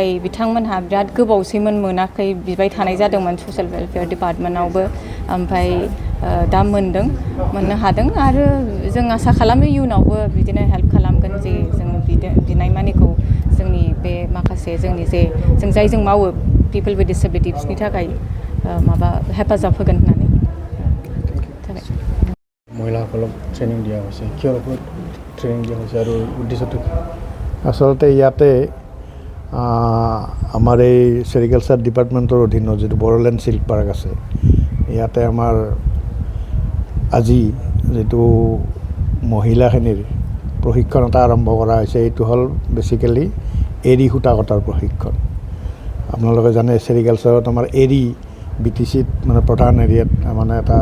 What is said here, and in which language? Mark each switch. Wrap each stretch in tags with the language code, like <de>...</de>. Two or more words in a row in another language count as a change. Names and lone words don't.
<brx>बिथांमोनहा बिराद गोबावसैमोन मोनाखै बिबाय थानाय जादोंमोन ससियेल वेलफेयार डिपार्टमेन्टआवबो ओमफ्राय दा मोननो हादों आरो जों आसा खालामो इयुनावबो बिदिनो हेल्प खालामगोन जे जों बिनाय मानिखौ जोंनि बे माखासे जोंनि जे जों जायजों मावो</brx> <en>people with disability</en> <brx>बिसोरनि थाखाय माबा हेफाजाब होगोन होननानै</brx> <as>মহিলাসকলক ট্ৰেইনিং দিয়া হৈছে কিহৰ ওপৰত ট্ৰেইনিং দিয়া হৈছে আৰু উদ্দেশ্যটো আচলতে ইয়াতে আমাৰ এই চেৰিকালচাৰ ডিপাৰ্টমেণ্টৰ অধীনত যিটো বড়োলেণ্ড চিল্ক পাৰ্ক আছে ইয়াতে আমাৰ আজি যিটো মহিলাখিনিৰ প্ৰশিক্ষণ এটা আৰম্ভ কৰা হৈছে এইটো হ'ল বেচিকেলি এৰী সূতা কটাৰ প্ৰশিক্ষণ আপোনালোকে জানে চেৰিকালচাৰত আমাৰ এৰী BTCত মানে প্ৰধান এৰিয়াত মানে এটা</as>